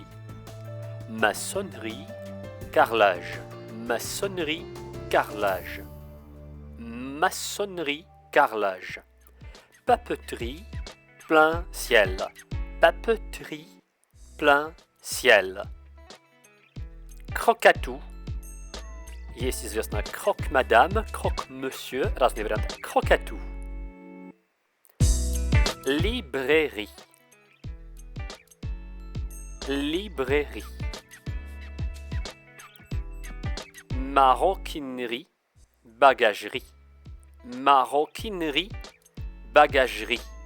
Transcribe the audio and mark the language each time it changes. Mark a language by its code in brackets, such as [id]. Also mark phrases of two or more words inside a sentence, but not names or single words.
[fr] Maçonnerie, carrelage. Maçonnerie, carrelage. Maçonnerie, carrelage. Papeterie, plein ciel. Papeterie, plein ciel. Croque-à-tout. [ru] Есть известно [fr] croque-madame, croque-monsieur, [ru] разные варианты. [fr] Croque-à-tout. Librairie. Librairie. Maroquinerie, bagagerie. Maroquinerie, bagagerie.